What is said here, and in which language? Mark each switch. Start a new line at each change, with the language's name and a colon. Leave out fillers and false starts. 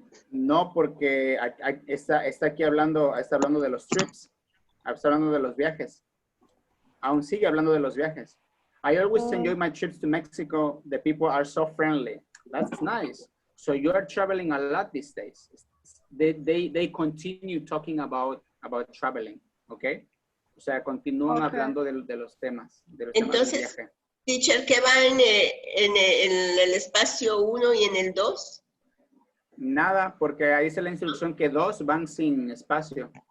Spanish: No, porque está aquí hablando, está hablando de los
English: trips.
Spanish: Está hablando de los viajes. Aún sigue hablando de los viajes.
English: I always enjoy my trips to Mexico. The people are so friendly. That's nice. So you are traveling a lot these days. They continue talking about traveling, okay?
Spanish: O sea, continúan hablando de los temas. De los Entonces, temas del viaje. teacher, ¿qué va en el espacio 1 y en el 2? Nada, porque ahí dice la instrucción que 2 van sin espacio.